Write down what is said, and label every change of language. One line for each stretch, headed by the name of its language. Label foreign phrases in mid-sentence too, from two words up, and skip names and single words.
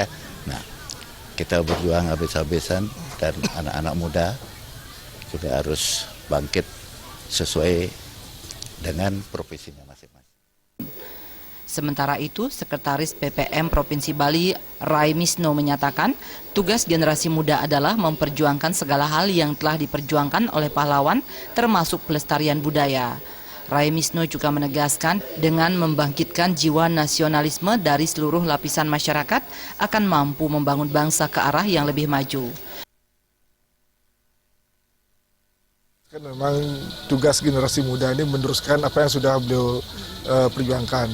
Indonesian: Nah, kita berjuang habis-habisan dan anak-anak muda juga harus bangkit sesuai dengan profesinya masing-masing. Sementara itu, Sekretaris PPM Provinsi Bali, Rai Misno menyatakan, tugas generasi muda adalah memperjuangkan segala hal yang telah diperjuangkan oleh pahlawan, termasuk pelestarian budaya. Rai Misno juga menegaskan, dengan membangkitkan jiwa nasionalisme dari seluruh lapisan masyarakat, akan mampu membangun bangsa ke arah yang lebih maju. Kan memang tugas generasi muda ini meneruskan apa yang sudah beliau perjuangkan.